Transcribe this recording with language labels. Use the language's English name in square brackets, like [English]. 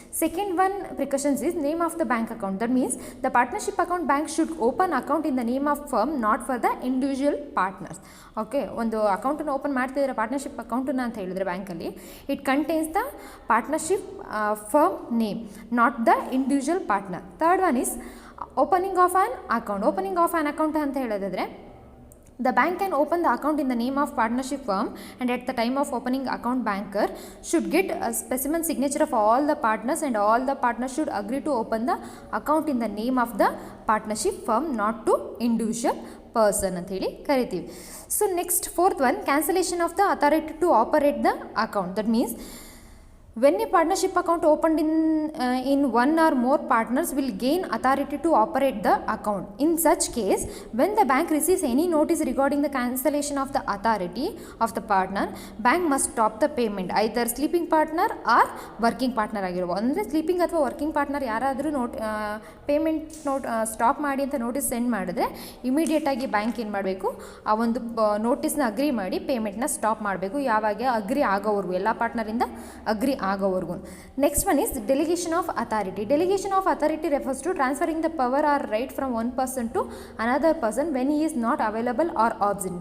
[English] Second one precautions is name of the bank account. That means the partnership account bank should open account in the name of firm, not for the individual partners. [Kannada] Okay, ಒಂದು ಅಕೌಂಟನ್ನು open ಮಾಡ್ತಿದ್ರೆ partnership ಅಕೌಂಟನ್ನು ಅಂತ ಹೇಳಿದ್ರೆ ಬ್ಯಾಂಕಲ್ಲಿ, [English] It contains the partnership firm name, not the individual partner. Third one is opening of an account. Opening of an account [Kannada] ಅಂತ ಹೇಳಿದ್ರೆ, [English] the bank can open the account in the name of partnership firm, and at the time of opening account, banker should get a specimen signature of all the partners, and all the partners should agree to open the account in the name of the partnership firm, not to individual person [Kannada] ಅಂತ ಹೇಳಿ ಕರಿತೀವಿ. [English] So next fourth one, cancellation of the authority to operate the account. That means when a partnership account opened in one or more partners will gain authority to operate the account. In such case, when the bank receives any notice regarding the cancellation of the authority of the partner, bank must stop the payment, either sleeping partner or working partner [Kannada] ಆಗಿರ್ಬೋದು. ಅಂದರೆ sleeping ಅಥವಾ working partner ಯಾರಾದರೂ payment stop ಮಾಡಿ ಅಂತ notice send ಮಾಡಿದ್ರೆ, ಇಮಿಡಿಯೇಟಾಗಿ bank ಏನು ಮಾಡಬೇಕು, ಆ ಒಂದು ನೋಟಿಸ್ನ ಅಗ್ರಿ ಮಾಡಿ ಪೇಮೆಂಟ್ನ ಸ್ಟಾಪ್ ಮಾಡಬೇಕು. ಯಾವಾಗ ಅಗ್ರಿ ಆಗೋವರೆಗೂ, ಎಲ್ಲ ಪಾರ್ಟ್ನರಿಂದ ಅಗ್ರಿ ಆಗೋವರೆಗೂ. [English] Next one is delegation of authority. Delegation of authority refers to transferring the power or right from one person to another person when he is not available or absent.